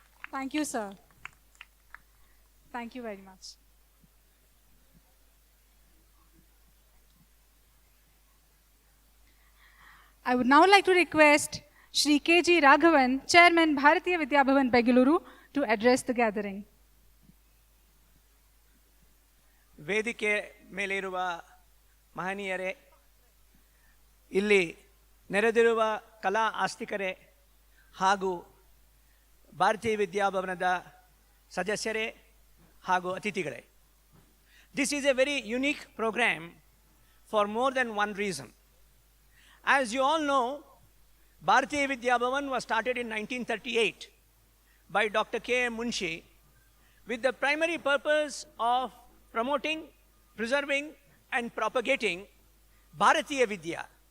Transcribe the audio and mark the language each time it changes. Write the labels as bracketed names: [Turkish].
[English] Thank you, sir. Thank you very much. I would now like to request Shri K.G. Raghavan, Chairman, Bharatiya Vidya Bhavan, Bengaluru, to address the gathering. [Kannada] ವೇದಿಕೆ ಮೇಲಿರುವ ಮಹನೀಯರೇ, ಇಲ್ಲಿ ನೆರೆದಿರುವ ಕಲಾ ಆಸ್ತಿಕರೇ ಹಾಗೂ ಭಾರತೀಯ ವಿದ್ಯಾಭವನದ ಸದಸ್ಯರೇ ಹಾಗೂ ಅತಿಥಿಗಳೇ, [English] this is a very unique program for more than one reason. As you all know, Bharatiya Vidya Bhavan was started in 1938 by Dr. K.M. Munshi with the primary purpose of promoting, preserving, and propagating Bharatiya Vidya.